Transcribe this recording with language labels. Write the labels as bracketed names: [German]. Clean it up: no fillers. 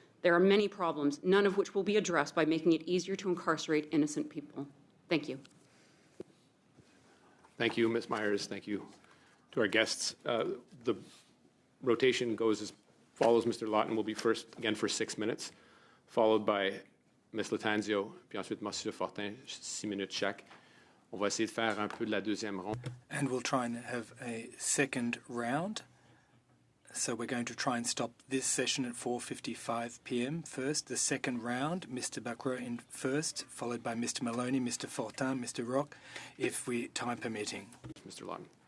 [English] There are many problems, none of which will be addressed by making it easier to incarcerate innocent people. Thank you. Thank you, Ms. Myers. Thank you to our guests. The rotation goes as follows. Mr. Lawton will be first again for 6 minutes, followed by Ms. [French] Latanzio, puis ensuite Monsieur Fortin, 6 minutes chaque. On va essayer de faire un peu de la deuxième ronde. [English] And we'll try and have a second round. So we're going to try and stop this session at 4:55 p.m. first. The second round, Mr. Bacro in first, followed by Mr. Maloney, Mr. Fortin, Mr. Rock, if we time permitting. Mr. Lawton.